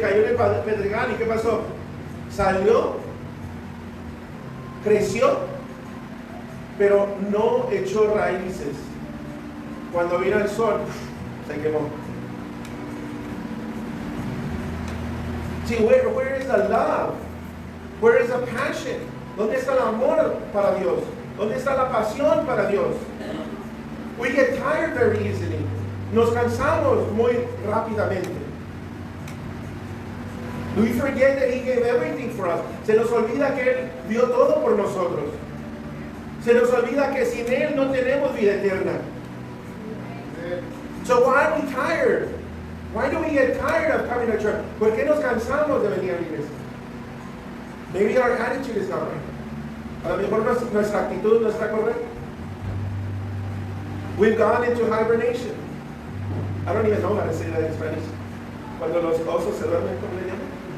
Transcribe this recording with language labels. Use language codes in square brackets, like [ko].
[es] Cayó en el pedregal. ¿Y qué pasó? Salió, creció, pero no echó raíces. Cuando vino el sol, se quemó. [en] See, where is the love? Where is the passion? [es] ¿Dónde está el amor para Dios? ¿Dónde está la pasión para Dios? [en] We get tired very easily. [es] Nos cansamos muy rápidamente. [en] We forget that He gave everything for us. [es] Se nos olvida que Él dio todo por nosotros. Se nos olvida que sin Él no tenemos vida eterna. [en] So why are we tired? Why do we get tired of coming to church? [es] ¿Por qué nos cansamos de venir a la iglesia? [en] Maybe our attitude is not right. [es] A lo mejor nuestra actitud no está correcta. [en] We've gone into hibernation. I don't even know how to say that in Spanish. [es] Cuando los osos se duermen, ¿cómo le llaman?